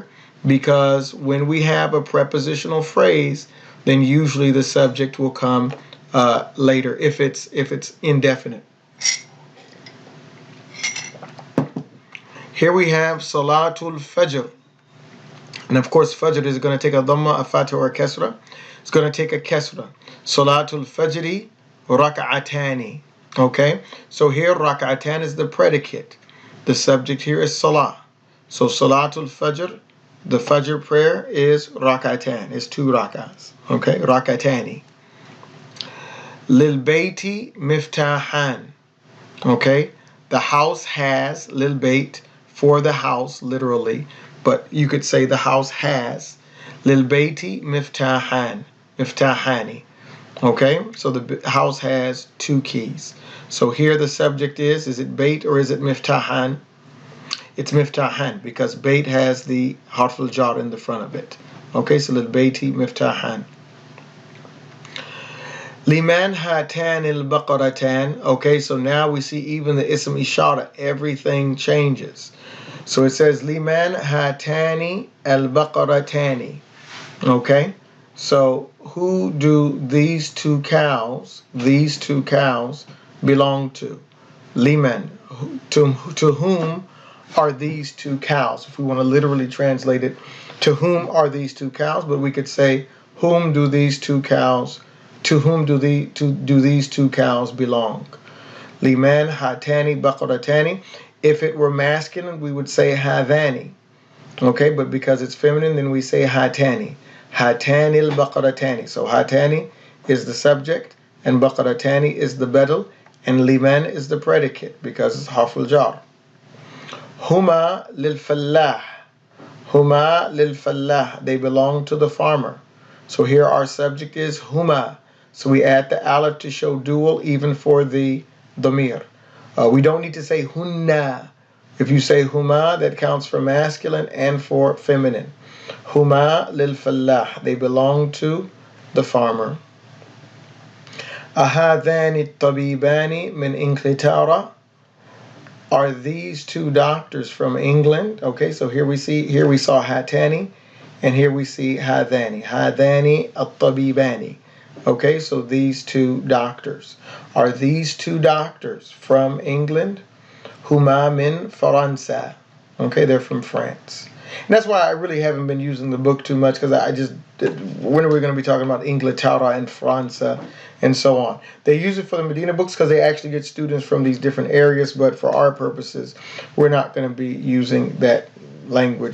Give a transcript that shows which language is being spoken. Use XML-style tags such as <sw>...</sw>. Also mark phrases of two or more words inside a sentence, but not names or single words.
<en>Because when we have a prepositional phrase, then usually the subject will come later if it's indefinite. Here we have</en> <ar>صلاة الفجر.</ar> <en>And of course, Fajr is going to take a dhamma, a fatha, or a kasra. It's going to take a kasra.</en> <ar>صلاة الفجر ركعتان.</ar> <en>Okay? So here, rak'atan is the predicate. The subject here is salah. So</en> <ar>صلاة الفجر,</ar> <en>the Fajr prayer is rak'atan. It's 2 rak'ahs.</en> <ar>Okay? ركعتان. للبيت مفتاحان.</ar> <en>Okay? The house has,</en> <ar>للبيت,</ar> <en>for the house, literally, but you could say the house has</en> <ar>للبيت مفتاحان، مفتاحان.</ar> <en>Okay, so the house has 2 keys. So here the subject is it bayt or is it miftahan? It's miftahan because bayt has the</en> <ar>حرف الجر</ar> <en>in the front of it. Okay, so</en> <ar>للبيت مفتاحان. لمن هاتان البقرتان.</ar> <en>Okay, so now we see even the</en> <ar>اسم إشارة,</ar> <en>everything changes. So it says</en> <ar>لمن هاتان البقرتان.</ar> <en>Okay, so who do these 2 cows belong to? Liman, to whom are these 2 cows? If we want to literally translate it, to whom are these 2 cows? But we could say, whom do these 2 cows? To whom do these 2 cows belong?</en> <ar>لمن هاتان بقرتان.</ar> <en>If it were masculine, we would say hadani. Okay, but because it's feminine, then we say hatani.</en> <ar>هاتان البقرتان.</ar> <en>So hatani is the subject, and baqaratani is the bedel, and liman is the predicate because it's</en> <ar>حرف الجر. هما للفلاح. هما للفلاح.</ar> <en>They belong to the farmer. So here our subject is huma. So we add the alif to show dual even for the damir. We don't need to say hunna. If you say huma, that counts for masculine and for feminine.</en> <ar>هما للفلاح.</ar> <en>They belong to the farmer.</en> <ar>أهذان طبيبان من إنجلترا.</ar> <en>Are these 2 doctors from England? Okay, so here we saw hatani, and here we see hadani.</en> <ar>هذان الطبيبان.</ar> <en>Okay, so these 2 doctors. Are these 2 doctors from England?</en> <ar>هما من فرنسا.</ar> <en>Okay, they're from France. And that's why I really haven't been using the book too much, because when are we going to be talking about Inglaterra and France and so on? They use it for the Medina books because they actually get students from these different areas, but for our purposes, we're not going to be using that language.</en>